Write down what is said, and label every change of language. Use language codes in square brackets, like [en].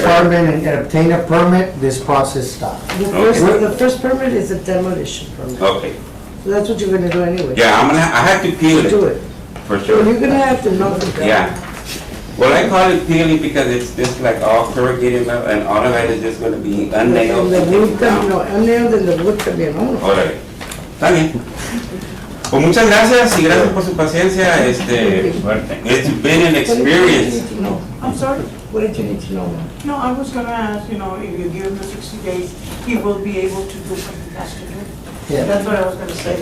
[en] department and obtain a permit, this process stops. The first permit is a demolition permit. Okay, So that's what you're gonna do anyway. yeah, I have to peel Do it, it. for So sure. you're gonna have to knock it down. Yeah. Well, I call it peeling because it's just like all corrugated up and all of it is just gonna be unnailed. And the wood, no, unnailed and the wood [es] también, ¿no? Órale, está bien. Pues muchas gracias y gracias por su paciencia, [en] it's been an experience. I'm sorry? What did you need to know? No, I was gonna ask, if you give him the 60 days, he will be able to do what he has to do. Yeah. That's what I was gonna say.